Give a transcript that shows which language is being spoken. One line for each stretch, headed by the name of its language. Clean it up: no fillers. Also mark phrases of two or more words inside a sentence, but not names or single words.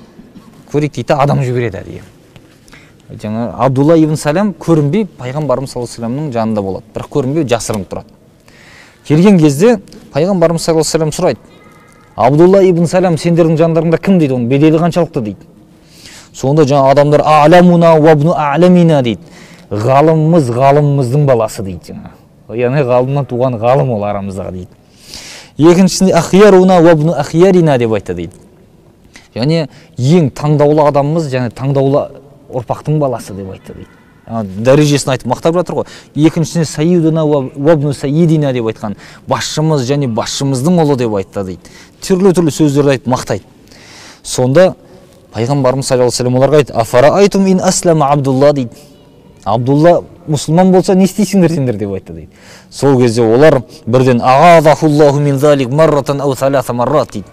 Kazakh: Көрейік дейді, адам жібереді әдейі. Жаңа Абдулла ибн Салам көрінбей пайғамбарымыз
Arabic: صلى الله عليه وسلم
Kazakh: жанында болады. Бірақ көрінбей жасырынып тұрады. Келген кезде пайғамбарымыз
Arabic: صلى الله عليه وسلم
Kazakh: сұрайды. Абдулла ибн Салам сендердің жандарыңда кім дейді, оның беделі қаншалықты дейді. Сонда жаңа адамдар
Arabic: أعلمنا وابن أعلمنا
Kazakh: дейді. Ғалымымыз ғалымымыздың баласы дейді жаңа. Яғни ғалымнан туған ғалым ол арамыздағы дейді. Екіншісінде
Arabic: أخيارنا وابن أخيارنا
Kazakh: деп айтты дейді. Яғни ең таңдаулы адамымыз, және таңдаулы ұрпақтың баласы деп айтты дейді. Дәрежесін айтып мақтап жатыр ғой. Екіншісіне
Arabic: سيدنا وابن سيدنا
Kazakh: деп айтқан, басшымыз және басшымыздың ұлы деп айтты дейді. Түрлі сөздерді айтып мақтайды. Сонда пайғамбарымыз
Arabic: صلى الله عليه
Kazakh: оларға айтты:
Arabic: أفرأيتم إن أسلم عبد الله
Kazakh: дейді. Абдулла мұсылман болса не істейсіңдер сендер деп айтты дейді. Сол кезде олар бірден
Arabic: أعاذه الله من ذلك مرتين أو ثلاث مرات дейді.